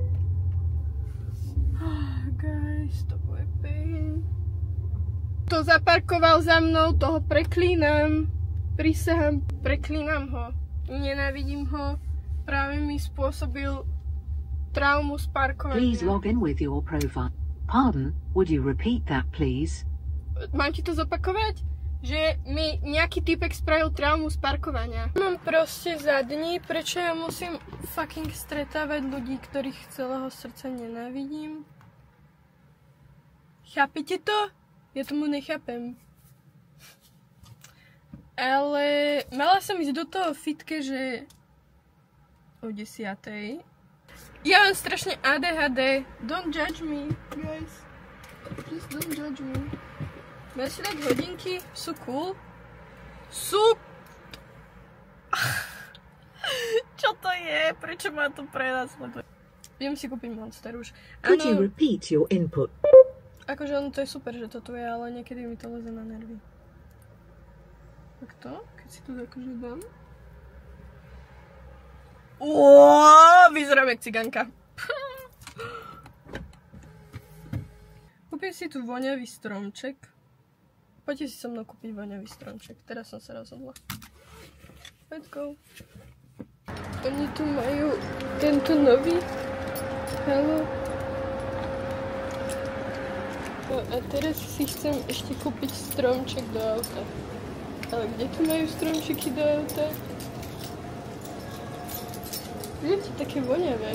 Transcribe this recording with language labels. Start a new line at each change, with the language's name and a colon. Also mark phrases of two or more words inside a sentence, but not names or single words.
Slovak: Guys, to bude pain. To zaparkoval za mnou, toho preklínam. Prisahám, preklínam ho. Nenávidím ho. Práve mi spôsobil traumu z parkovania.
English: Please log in with your profile. Pardon, would you repeat that, please?
Slovak: Mám ti to zopakovať? Že mi nejaký typek spravil traumu z parkovania. Mám proste za dní, prečo ja musím fucking stretávať ľudí, ktorých celého srdca nenávidím. Chápete to? Ja tomu nechápem. Ale mala som ísť do toho fitke, že o 10:00. Ja mám strašne ADHD.
English: Don't judge me, guys. Please don't judge me.
Slovak: Mám si dať hodinky, sú cool. Čo to je? Prečo ma to prenasleduje? Idem si kúpiť Monster už.
English: Could you repeat your input?
Slovak: Akože ono to je super, že toto je, ale niekedy mi to leze na nervy. Tak to? Keď si to akože dám. Vyzerám jak cigánka. Kúpim si tu voňavý stromček. Poďte si so mnou kúpiť voňavý stromček. Teraz som sa rozhodla.
English: Let's go.
Slovak: Oni tu majú tento nový. Hello. A teraz si chcem ešte kúpiť stromček do auta. Ale kde tu majú stromčeky do auta? Vidíte, také voňavé.